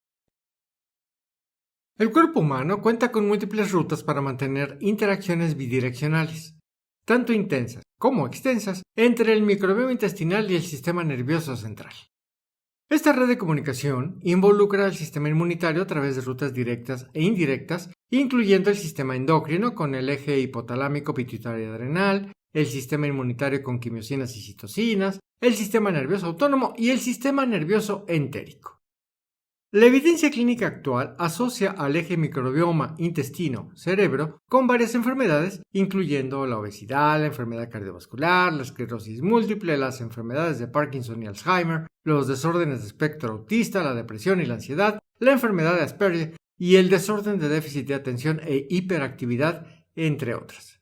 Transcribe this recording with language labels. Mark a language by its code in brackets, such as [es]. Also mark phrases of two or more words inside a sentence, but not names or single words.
[es] El cuerpo humano cuenta con múltiples rutas para mantener interacciones bidireccionales, tanto intensas como extensas, entre el microbioma intestinal y el sistema nervioso central. Esta red de comunicación involucra al sistema inmunitario a través de rutas directas e indirectas, incluyendo el sistema endocrino con el eje hipotalámico pituitario adrenal, el sistema inmunitario con quimiosinas y citocinas, el sistema nervioso autónomo y el sistema nervioso entérico. La evidencia clínica actual asocia al eje microbioma intestino-cerebro con varias enfermedades, incluyendo la obesidad, la enfermedad cardiovascular, la esclerosis múltiple, las enfermedades de Parkinson y Alzheimer, los desórdenes de espectro autista, la depresión y la ansiedad, la enfermedad de Asperger y el desorden de déficit de atención e hiperactividad, entre otras.